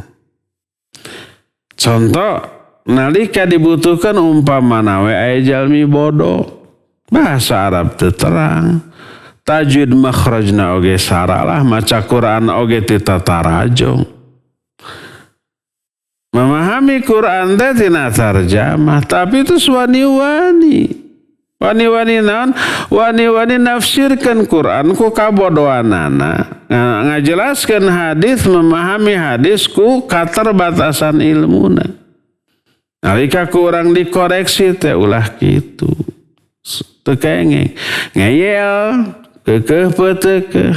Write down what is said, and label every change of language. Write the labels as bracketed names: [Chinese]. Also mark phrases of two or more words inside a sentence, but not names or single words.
[Sundanese] Contoh nalika dibutuhkeun umpamana we aya jalmi bodoh. Bahasa Arab teu terang. Tajwid makhrajna oge saralah, maca Quran oge teu tatarajong. Memahami Quran teh tina tarjamah, tapi itu wani-wani. Wani-wani naon? Wani-wani nafsirkeun Quran ku kabodohanana. Ngajelaskeun hadis, memahami hadis ku katerbatasan ilmuna. Nalika ku urang dikoreksi teh ulah kitu. Teu kengeng. Ngeyel, keukeuh peuteukeuh.